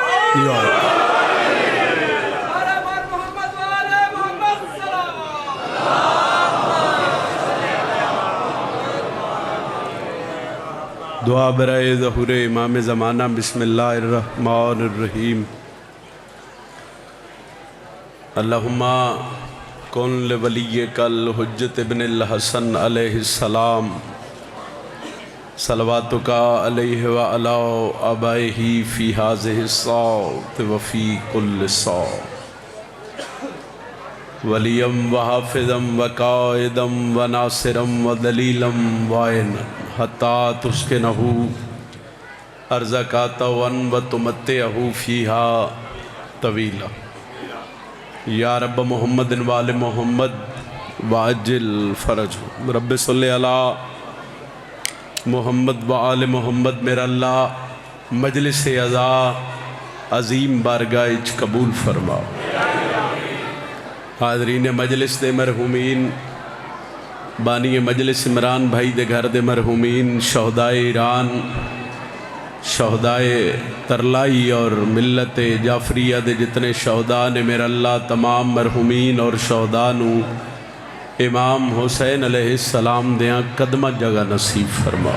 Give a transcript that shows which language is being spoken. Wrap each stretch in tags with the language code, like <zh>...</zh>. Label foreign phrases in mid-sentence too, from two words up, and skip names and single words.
<ur>دعا برائے ظہور امام زمانہ बिस्मिल्लाहिर्रहमानिर्रहीम।</ur> <ar>اللهم كن لوليك الحجة ابن الحسن عليه السلام صلواتك عليه وعلى آبائه في هذه الساعة وفي كل الساعة وليا وحافظا وقائدا وناصرا ودليلا وعينا حتى تسكنه أرضك طوعا وتمتعه فيها طويلا. يا رب محمد وآل محمد وعجل فرج رب صل على محمد وآل محمد.</ar> <ur>میرا اللہ مجلس عزا عظیم بارگاہ قبول فرما.</ur> <pa>حاضرین مجلس دے مرحومین، بانی مجلس عمران بھائی دے گھر دے مرحومین، شہدائے ایران، شہدائے ترلائی اور ملت جعفریہ دے جتنے شہدا نے، میرا اللہ تمام مرحومین اور شہدا نوں امام حسین علیہ السلام دیاں قدم جگہ نصیب فرما.</pa>